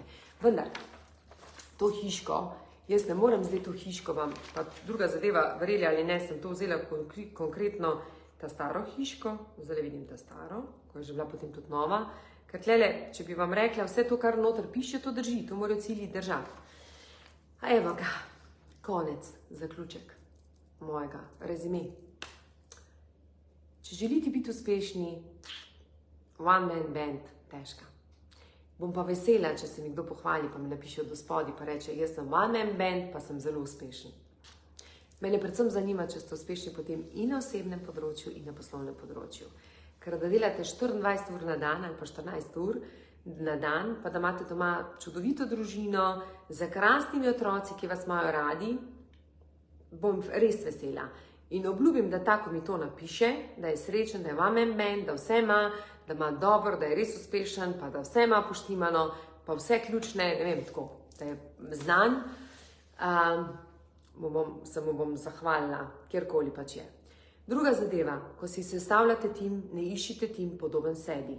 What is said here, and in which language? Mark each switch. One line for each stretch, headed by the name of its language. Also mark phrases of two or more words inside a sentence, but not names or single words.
Slovenian: Vendar, to hiško, jaz ne morem zdaj to hiško vam, pa druga zadeva, verjeli ali ne, sem to vzela konkretno ta staro hiško, zdaj vidim ta staro, ko je že bila potem tudi nova, ker tlele, če bi vam rekla, vse to, kar noter piše, to drži, to morajo cilji držati. A evo ga, konec, zaključek mojega rezime. Če želite biti uspešni,
English: one man band,
Slovenian: težka. Bom pa vesela, če se mi kdo pohvali, pa mi napiše od spodaj, pa reče, jaz sem
English: one man band,
Slovenian: pa sem zelo uspešen. Mene predvsem zanima, če ste uspešni potem in na osebnem področju, in na poslovnem področju. Ker da delate 24 ur na dan ali pa 14 ur na dan, pa da imate doma čudovito družino, z krasnimi otroci, ki vas imajo radi, bom res vesela. In obljubim, da tako mi to napiše, da je srečen, da je
English: one man band,
Slovenian: da vse ima, da ima dobro, da je res uspešen, pa da vse ima poštimano, pa vse ključne, ne vem, tako, da je znan. Se mu bom zahvalila, kjerkoli pač je. Druga zadeva, ko si sestavljate tim, ne iščite tim podoben sebi.